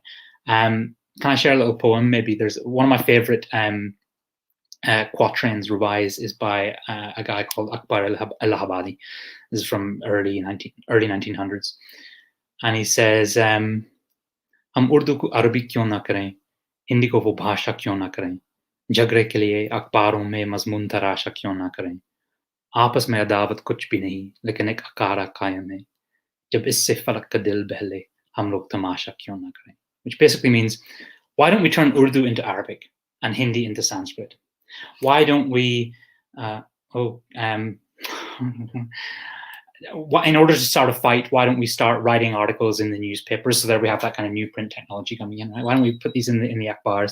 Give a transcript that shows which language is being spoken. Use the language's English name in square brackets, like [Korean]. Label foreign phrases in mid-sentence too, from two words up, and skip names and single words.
[English] Can I share a little poem? Maybe there's one of my favorite quatrains revised is by a guy called Akbar Allahabadi. This is from early 1900s, and he says, [Urdu] "ہم اردو کو عربی کیوں نہ کرے، ہندی کو وہ بھاشا کیوں نہ کرے, جھگڑے کے لیے اخباروں میں مضمون تراشا کیوں نہ کریں، آپس میں عداوت کچھ بھی نہیں لیکن ایک اکارا قائم ہے، جب اس سے فلک کا دل بہلے ہم لوگ تماشا کیوں نہ کریں." [English] Which basically means, why don't we turn Urdu into Arabic and Hindi into Sanskrit? Why don't we, in order to start a fight, why don't we start writing articles in the newspapers? So there we have that kind of new print technology coming in, right? Why don't we put these in the akhbars?